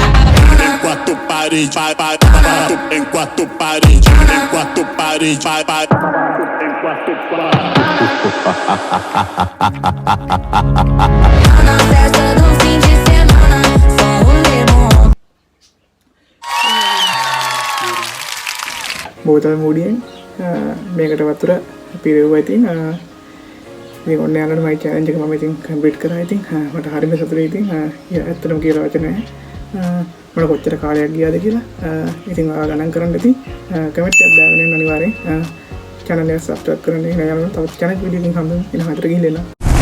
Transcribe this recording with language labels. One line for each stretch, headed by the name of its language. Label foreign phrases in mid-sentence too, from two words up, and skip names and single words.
Portuguese: Em quatro paredes, vai, vai, em quatro paredes, em quatro paredes, vai, vai, em quatro paredes. Na festa do fim de semana, só o limão.
Sinhala: බෝතල් මූඩියෙන් මේකට වතුර පිරෙව්වා ඉතින් ඉතින් ඔන්න යාළුවනේ මගේ චැලන්ජ් එක මම ඉතින් කම්ප්ලීට් කරා ඉතින් මට හරිම සතුටුයි ඉතින් ඇත්තටම කියලා වචන නැහැ මට කොච්චර කාලයක් ගියාද කියලා ඉතින් ඔයාලා ගණන් කරන්න ඉතින් කමෙන්ට් එකක් දාගෙන ඉන්න අනිවාර්යෙන් channel එක subscribe කරන්න ඉන්න යාළුවනේ තවත් channel වීඩියෝ එකකින් හම්බෙමු ඉතින් හතර ගිහින් එන්න